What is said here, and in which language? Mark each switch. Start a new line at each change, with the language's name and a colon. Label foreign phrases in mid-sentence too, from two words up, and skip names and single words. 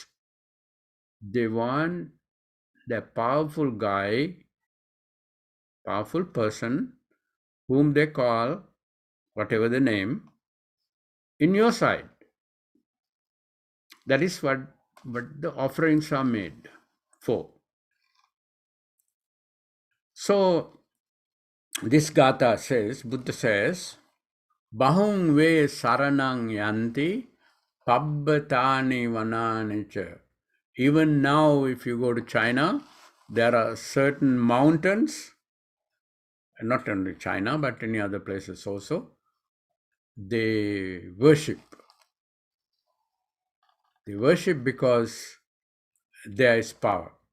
English: They want the powerful guy, powerful person, whom they call whatever the name, in your side. That is what the offerings are made for. So this Gatha says, Buddha says,
Pali: Bahung ve saranang yanti pabbatani vananicha.
English: Even now, if you go to China, there are certain mountains, not only China, but any other places also, they worship. They worship because there is power.